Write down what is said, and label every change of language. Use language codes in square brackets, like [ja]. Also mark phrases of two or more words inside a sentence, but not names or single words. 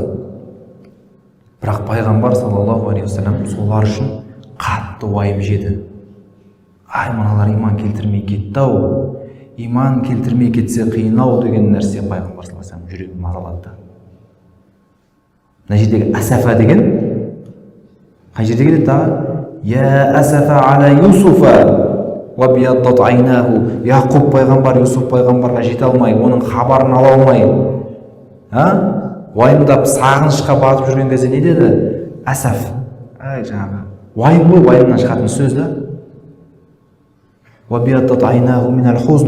[kk] Бірақ пайғамбар [ar] صلى الله عليه وسلم [kk] солар үшін қатты уайым жеді. Ай, мыналар иман келтірмей кетті-ау. Иман келтірмей кетсе қиын-ау деген нәрсе пайғамбар [ar] صلى الله عليه وسلم [kk] жүрегін мазалады. Мына жердегі асафа деген қай жерде келеді тағы? [ar] يا أسفى على يوسف وابيضت عيناه. [kk] Яқуб пайғамбар Юсуф пайғамбарға жете алмай, оның хабарын ала алмай, уайымдап сағынышқа батып жүрген кезде не деді? Асаф. Жаңағы уайым ғой, уайымнан шығатын сөз да. [ar] وابيضت عيناه من الحزن.